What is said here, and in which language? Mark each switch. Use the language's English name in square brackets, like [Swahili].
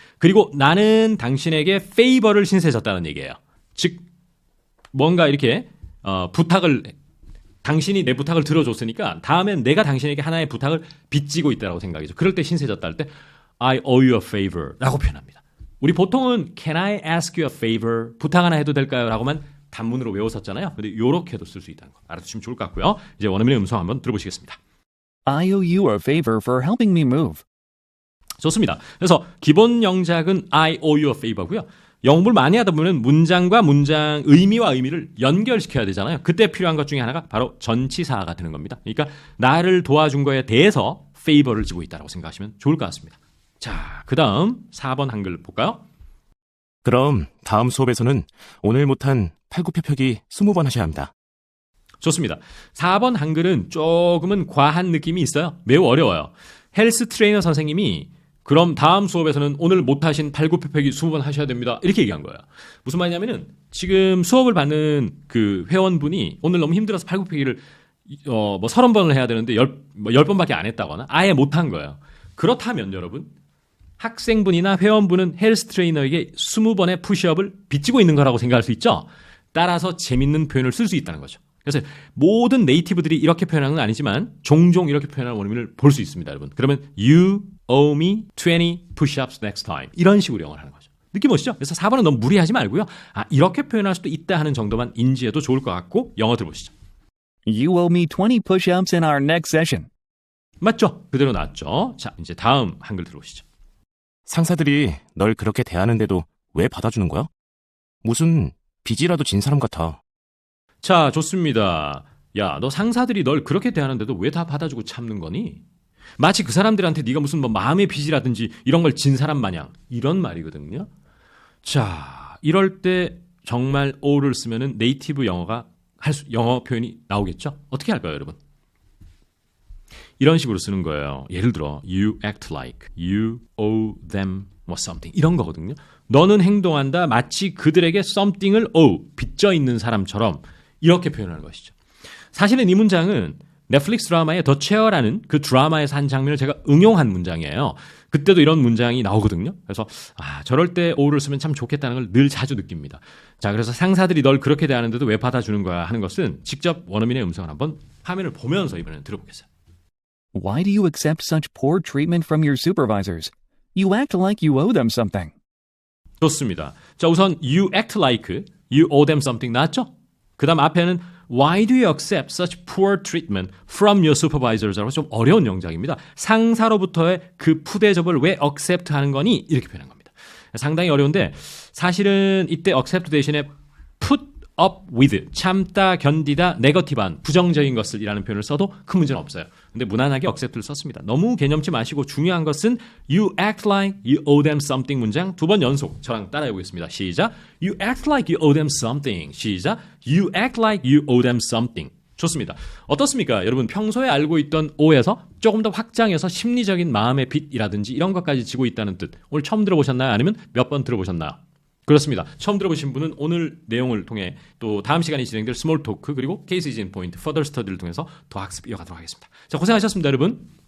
[Korean] 그리고 나는 당신에게 favor를 신세졌다는 얘기예요. 즉 뭔가 이렇게 부탁을 당신이 내 부탁을 들어줬으니까 다음엔 내가 당신에게 하나의 부탁을 빚지고 있다고 생각이죠. 그럴 때 신세졌다 할 때 [English] I owe you a favor [Korean] 라고 표현합니다. 우리 보통은 [English] Can I ask you a favor? [Korean] 부탁 하나 해도 될까요? 라고만 단문으로 외웠었잖아요. 근데 요렇게도 쓸 수 있다는 거 알아두시면 좋을 것 같고요. 이제 원어민의 음성 한번 들어보시겠습니다. [English] I owe you a favor for helping me move. [Korean] 좋습니다. 그래서 기본 영작은 [English] I owe you a favor [Korean] 고요. 영업을 많이 하다 보면 문장과 문장 의미와 의미를 연결시켜야 되잖아요. 그때 필요한 것 중에 하나가 바로 전치사가 되는 겁니다. 그러니까 나를 도와준 거에 대해서 favor를 지고 있다고 생각하시면 좋을 것 같습니다. 자, 그 다음 4번 한글 볼까요? 그럼 다음 수업에서는 오늘 못한 팔굽혀펴기 20번 하셔야 합니다. 좋습니다. 4번 한글은 조금은 과한 느낌이 있어요. 매우 어려워요. 헬스 트레이너 선생님이 그럼 다음 수업에서는 오늘 못하신 팔굽혀펴기 20번 하셔야 됩니다. 이렇게 얘기한 거예요. 무슨 말이냐면은 지금 수업을 받는 그 회원분이 오늘 너무 힘들어서 팔굽혀펴기를 30번을 해야 되는데 10번밖에 안 했다거나 아예 못한 거예요. 그렇다면 여러분 학생분이나 회원분은 헬스 트레이너에게 20번의 푸시업을 빚지고 있는 거라고 생각할 수 있죠. 따라서 재밌는 표현을 쓸 수 있다는 거죠. 그래서 모든 네이티브들이 이렇게 표현하는 건 아니지만 종종 이렇게 표현하는 원어민을 볼 수 있습니다, 여러분. 그러면 [English] You owe me 20 push-ups next time. [Korean] 이런 식으로 영어를 하는 거죠. 느낌 오시죠? 그래서 4번은 너무 무리하지 말고요. 이렇게 표현할 수도 있다 하는 정도만 인지해도 좋을 것 같고 영어 들어보시죠. [English] You owe me 20 push-ups in our next session. [Korean] 맞죠? 그대로 나왔죠. 자, 이제 다음 한글 들어보시죠. 상사들이 널 그렇게 대하는데도 왜 받아주는 거야? 무슨 빚이라도 진 사람 같아. 자, 좋습니다. 야, 너 상사들이 널 그렇게 대하는데도 왜 다 받아주고 참는 거니? 마치 그 사람들한테 네가 무슨 마음의 빚이라든지 이런 걸 진 사람 마냥 이런 말이거든요. 자, 이럴 때 정말 o를 쓰면은 네이티브 영어 표현이 나오겠죠? 어떻게 할까요, 여러분? 이런 식으로 쓰는 거예요. 예를 들어 [English] you act like you owe them something [Korean] 이런 거거든요. 너는 행동한다 마치 그들에게 something을 owe 빚져 있는 사람처럼 이렇게 표현하는 것이죠. 사실은 이 문장은 넷플릭스 드라마의 더 체어라는 그 드라마에서 한 장면을 제가 응용한 문장이에요. 그때도 이런 문장이 나오거든요. 그래서 저럴 때 o를 쓰면 참 좋겠다는 걸 늘 자주 느낍니다. 자, 그래서 상사들이 널 그렇게 대하는데도 왜 받아주는 거야 하는 것은 직접 원어민의 음성을 한번 화면을 보면서 이번에는 들어보겠어요. [English] Why do you accept such poor treatment from your supervisors? You act like you owe them something. [Korean] 좋습니다. 자, 우선 [English] you act like you owe them something [Korean] 나왔죠? 그 다음 앞에는 [English] Why do you accept such poor treatment from your supervisors? [Korean] 라고 좀 어려운 영작입니다. 상사로부터의 그 푸대접을 왜 accept 하는 거니? 이렇게 표현한 겁니다. 상당히 어려운데 사실은 이때 accept 대신에 put up with, 참다, 견디다, 네거티브한, 부정적인 것을이라는 표현을 써도 큰 문제는 없어요. 근데 무난하게 accept를 썼습니다. 너무 개념치 마시고 중요한 것은 [English] you act like you owe them something [Korean] 문장 2번 연속 저랑 따라해 보겠습니다. 시작. [English] You act like you owe them something. [Korean] 시작. [English] You act like you owe them something. [Korean] 좋습니다. 어떻습니까? 여러분 평소에 알고 있던 o에서 조금 더 확장해서 심리적인 마음의 빚이라든지 이런 것까지 지고 있다는 뜻. 오늘 처음 들어보셨나요? 아니면 몇 번 들어보셨나요? 그렇습니다. 처음 들어보신 분은 오늘 내용을 통해 또 다음 시간에 진행될 스몰 토크 그리고 케이스 이진 포인트, 퍼더 스터디를 통해서 더 학습 이어가도록 하겠습니다. 자, 고생하셨습니다, 여러분.